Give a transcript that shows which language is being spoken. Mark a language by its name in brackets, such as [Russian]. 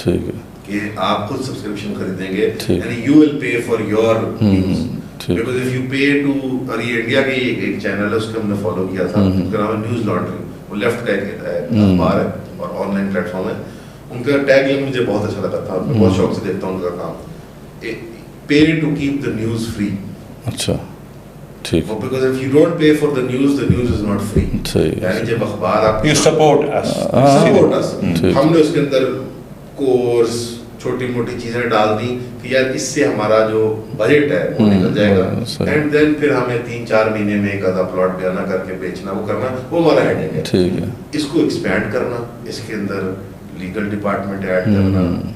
[Urdu] ٹھیک ہے, کہ آپ خود سبسکرپشن خریدیں گے, یعنی [English] you will pay for your news, because if you pay to, [Urdu] اور یہ انڈیا کا ایک چینل ہے اس کو ہم نے فالو کیا تھا, اس کا نام ہے نیوز لانڈری, وہ لیفٹ کا ایک اخبار ہے اور آن لائن پلیٹ فارم ہے. ان کا ٹیگ لائن مجھے بہت اچھا لگا تھا, میں بہت شوق سے دیکھتا ہوں ان کا کام, [English] Pay to keep the news free. [Urdu] اچھا ٹھیک, [English] because if you don't pay for the news is not free. [Urdu] یعنی جب اخبار آپ [English] you support us, [Urdu] ہم نے اس کے اندر کورس چھوٹی موٹی چیزیں ڈال دی کہ یار اس سے ہمارا جو بجٹ ہے وہ نکل جائے گا, اینڈ دین پھر ہمیں 3-4 مہینے میں ایک آدھا پلاٹ بیانہ کر کے بیچنا, وہ کرنا, وہ ہمارا ہیڈنگ ہے. ٹھیک ہے, اس کو ایکسپینڈ کرنا, اس کے اندر لیگل ڈپارٹمنٹ ایڈ کرنا,